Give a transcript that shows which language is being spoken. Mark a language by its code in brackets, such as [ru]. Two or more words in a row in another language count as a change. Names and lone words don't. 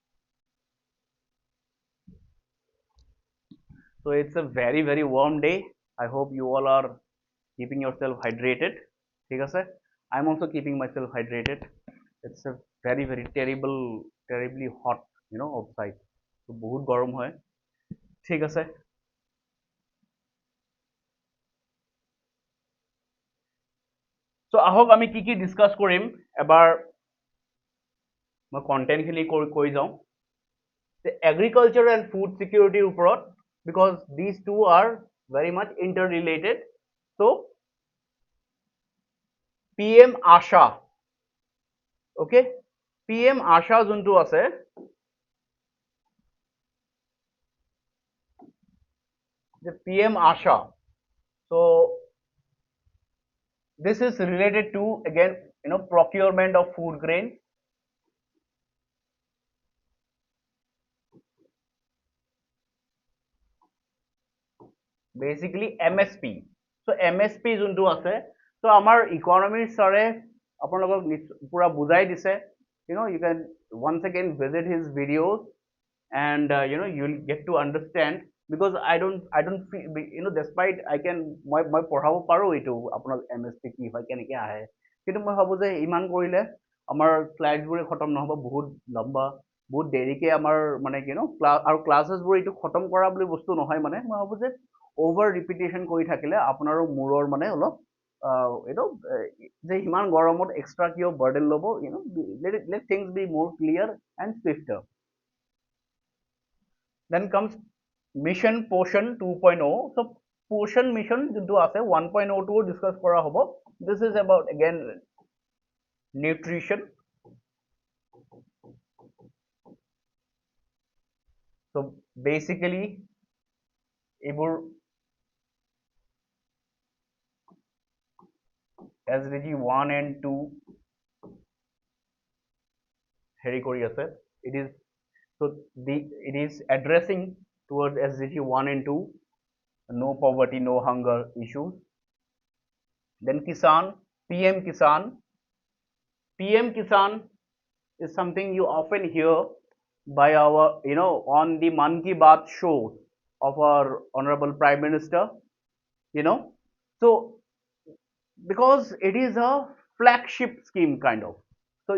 [en] so it's a very warm day I hope you all are keeping yourself hydrated [as] ঠিক আছে [en] I'm also keeping myself hydrated it's a very terribly hot আউটসাইড [as] তো বহুত গৰম হয় ঠিক আছে সো আহক আমি কি ডিসকাস কৰিম এবাৰ মই কন্টেন্টখিনি কৈ যাওঁ [en] agriculture and food security [as] ওপৰত [en] because these two are very much interrelated so PM ASHA okay PM ASHA [as] যোনটো আছে [en] the PM ASHA so this is related to again procurement of food grain basically MSP so MSP [as] যোনটো আছে [en] so [as] আমাৰ economy sare আপোনালোকক পুৰা বুজাই দিছে [en] you can once again visit his videos and you'll get to understand because I don't feel despite I can [as] মই পঢ়াব পাৰো এইটো আপোনাৰ MSP কি হয় কেনেকৈ আহে কিন্তু মই ভাবো যে ইমান কৰিলে আমাৰ স্লাইডছবোৰে খতম নহব বহুত লম্বা বহুত দেৰিকে আমাৰ মানে আৰু ক্লাছেছবোৰ এইটো খতম কৰা বুলি বস্তু নহয় মানে মই ভাবো যে অভাৰ ৰিপিটেশ্যন কৰি থাকিলে আপোনাৰো মূৰৰ মানে অলপ যে ইমান গৰমত এক্সট্ৰা কিয় বাৰ্ডেন ল'ব [en] let things be more clear and swifter then comes mission Poshan 2.0 so Poshan mission [as] যোনটো আছে [en] 1.0 [as] টো ডিসকাস কৰা হ'ব [en] this is about again nutrition so basically এইবোৰ SDG 1 and 2 [as] হেৰি কৰি আছে [en] it is so it is addressing towards SDG 1 and 2 no poverty no hunger issues then Kisan PM Kisan is something you often hear by our on the Man Ki Baat show of our honorable prime minister so because it is a flagship scheme kind of so